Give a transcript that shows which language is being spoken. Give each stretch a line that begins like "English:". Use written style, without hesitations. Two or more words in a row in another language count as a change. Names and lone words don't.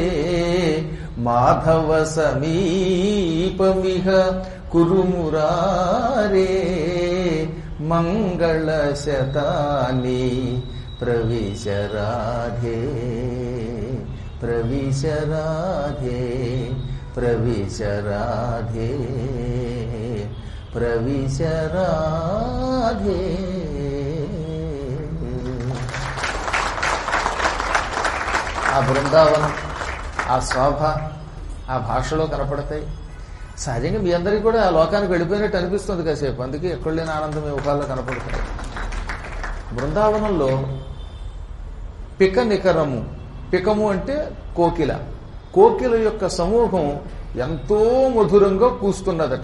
Sanskrit: ಮಾಧವ ಸಮೀಪಮಿಹ ಕುರುಮುರಾರೆ ಮಂಗಳ ಶತಾನಿ ಪ್ರವಿಶ ರಾಧೆ ಪ್ರವಿಶ ರಾಧೆ ಪ್ರವಿಶ ರಾಧೆ ಪ್ರವಿಶ ರಾಧೆ.
Telugu: ఆ బృందావనం, ఆ శోభ ఆ భాషలో కనపడతాయి. సహజంగా మీ అందరికీ కూడా ఆ లోకానికి వెళ్ళిపోయినట్టు అనిపిస్తుంది కాసేపు, అందుకే ఎక్కడ లేని ఆనందం మీ ముఖాల్లో కనపడుతుంది. బృందావనంలో
Sanskrit: పిక నికరము,
Telugu: పికము అంటే కోకిల, కోకిల యొక్క సమూహం ఎంతో మధురంగా కూస్తున్నదట.